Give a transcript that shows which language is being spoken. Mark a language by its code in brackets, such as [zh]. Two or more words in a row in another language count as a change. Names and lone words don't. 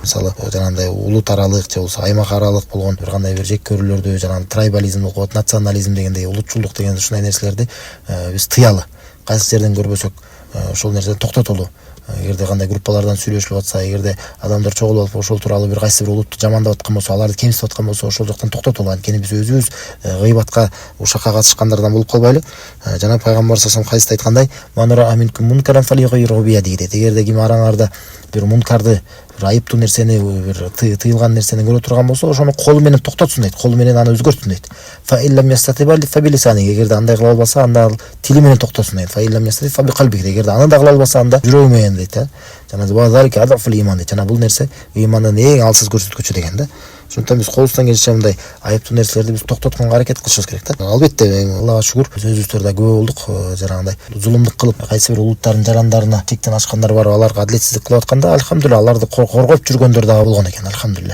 [ky] Мисалы, жанагындай улут аралык же болбосо аймак аралык болгон бир кандай бир жек көрүүлөрдү, жанагы трайбализм болот, национализм дегендей, улутчулдук деген ушундай нерселерди биз тыялы. Кайсы жерден көрбөсөк ошол нерсени токтотолу. Эгерде кандай группалардан сүйлөшүлүп атса, эгерде адамдар чогулуп алып ошол тууралуу бир кайсы бир улутту жамандап аткан болсо, аларды кемсип аткан болсо, ошол жактан токтотолу. Анткени биз өзүбүз гыйбатка, ушакка катышкандардан болуп калбайлы. Жана пайгамбар [ar] صلى الله عليه وسلم [ky] хадисте айткандай: [ar] "من رأى منكم منكرا فليغيره بيده" [ky] дейт. Эгерде ким араңарда бир мункарды, бир айыптуу нерсени, бир тыйылган нерсени көрө турган болсо, ошону колу менен токтотсун дейт. Колу менен аны өзгөртсүн дейт. [ar] فإن لم يستطع فبلسانه. [ky] Эгерде андай кыла албаса, анда тили менен токтотсун дейт. [ar] فإن لم يستطع فبقلبه. [ky] Эгерде аны да кыла албаса, анда жүрөгү менен дейт. Жана [ar] وذلك أضعف الإيمان [ky] дейт. Жана бул нерсе имандын эң алсыз көрсөткүчү деген да. Ошондуктан биз колубуздан келишинче мындай айыптуу нерселерди биз токтотконго аракет кылышыбыз керек да. Албетте, Аллага шүгүр, биз өзүбүздөр да күбө болдук. Жанагындай зулумдук кылып, кайсы бир улуттардын жарандарына чектен ашкандар бар, аларга адилетсиздик кылып атканда, альхамдулилlah, аларды коргоп жүргөндөр дагы болгон экен, альхамдулилlah.